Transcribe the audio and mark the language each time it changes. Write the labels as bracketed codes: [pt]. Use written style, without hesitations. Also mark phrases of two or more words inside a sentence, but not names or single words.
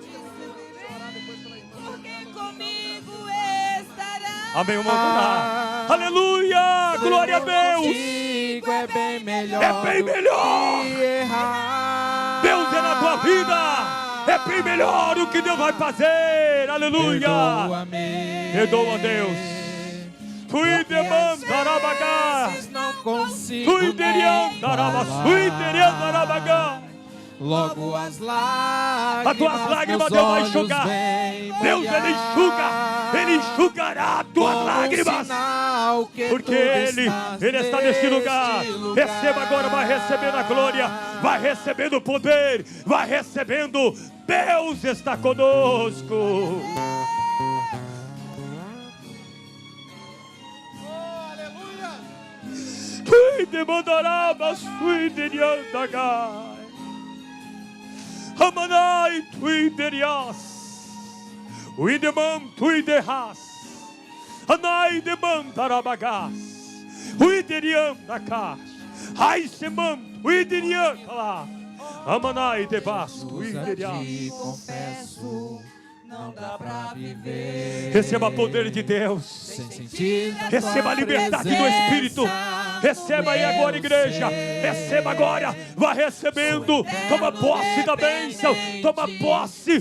[pt] Amém, vamos adorar. Aleluia, glória a Deus. É bem melhor. É bem melhor. Deus é na tua vida. É bem melhor o que Deus vai fazer. Aleluia. Perdoa, Deus. Tu demandarabagá. Tu deriandarabagá. Logo as lágrimas, as tuas lágrimas Deus vai enxugar. Deus, Ele enxuga. Ele enxugará as tuas lágrimas. Porque Ele está neste lugar. Receba agora, vai recebendo a glória. Vai recebendo o poder. Vai recebendo. Deus está conosco. Aleluia. Tu demandarabas, tu deriandarabagá. Amanai tuiderias, uidemam tuiderras, anai demandarabagás, uideriam dakas, aisemam tuideriam lá, amanai debas tuiderias. Confesso, não dá pra viver. Receba o poder de Deus. Sem sentir receba a liberdade do Espírito. Receba aí agora, igreja. Receba agora. Vá recebendo. Toma posse da bênção. Toma posse.